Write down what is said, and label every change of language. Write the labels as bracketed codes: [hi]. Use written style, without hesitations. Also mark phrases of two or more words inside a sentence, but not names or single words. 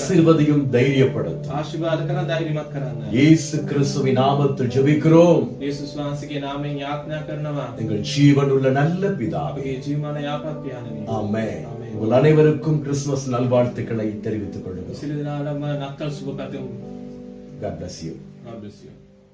[ta] ஆசீர்வதியும் தைரியப்படுத்தும். [si] ආශිර්වාද කරන ධෛර්යමත් කරන්න. [ta] இயேசு கிறிஸ்துவின் நாமத்தில் ஜெபிக்கிறோம் [si] යේසුස් වහන්සේගේ නාමයෙන් යාඥා කරනවා. [ta] எங்கள் ஜீவனுள்ள நல்ல பிதாவே. [si] අපගේ ජීවමාන යාපත් පියාණනි. [ta] ஆமென். உங்கள் அனைவருக்கும் கிறிஸ்துமஸ் நல்வாழ்த்துக்களை தெரிவித்துக் கொள்கிறோம். [si] සියලු දෙනාටම නත්තල් සුබ පැතුම්. [en] God bless you. God bless you.